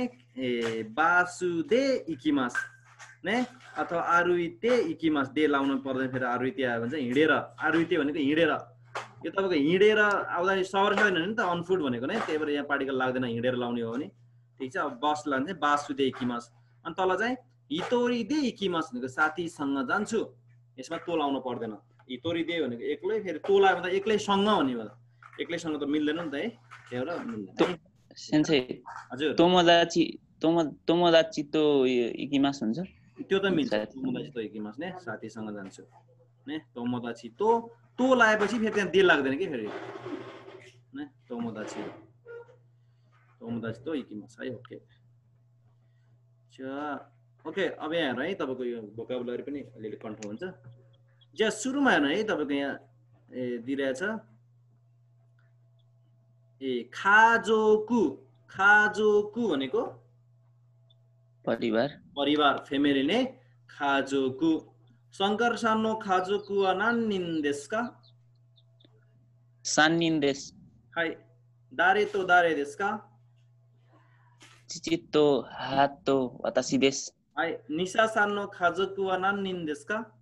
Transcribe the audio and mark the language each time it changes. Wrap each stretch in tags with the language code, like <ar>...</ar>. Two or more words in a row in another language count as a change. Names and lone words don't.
<ja>バスで行きます</ja> <ne>ने अथवा</ne> <ja>歩いて行きます</ja> <ne>दे लाउन पर्दैन फेरि आरुइते आयो भने चाहिँ हिडेर आरुइते भनेको हिडेर यो तपाईको हिडेर आउँदा सवारी छैन नि त अनफुट भनेको नै त्यही भएर यहाँ पार्टिकल लाग्दैन हिडेर लाउने हो भने ठीक छ अब बस लान्छ</ne> <ja>バスで行きます</ja> <ne>अनि तल चाहिँ</ne> <ja>一人で行きます</ja> <ne>भनेको साथीसँग जान्छु यसमा तो लाउन पर्दैन हितोरिदे भनेको एक्लै फेरि तो लायो भने त एक्लैसँग भन्ने हो एक्लैसँग त मिल्दैन नि त है त्यही भएर मिल्दैन सेन्से हजुर</ne> <ja>友達と行きます हुन्छ</ja> <ne>त्यो त मिल्छ</ne> <ja>友達と行きますね</ja> <ne>साथीसँग जान्छु ने</ne> <ja>友達と</ja> <ne>लाएपछि फेरि त्यहाँ दे लाग्दैन के फेरि</ne> <ja>ね友達と行きます</ja> <ne>है ओके ओके अब यहाँ हेर्नु है तपाईको यो भोकाबुलरी पनि अलिअलि कन्फर्म हुन्छ ज्या सुरुमा हेर्नु है तपाईको यहाँ दिइरहेछ खाजोकु भनेको परिवार फ्यामिली</ne> <ja>ね家族シャンカルさんの家族は何人ですか三人ですはい誰ですか父と母と私ですはいニシャさんの家族は何人ですか</ja>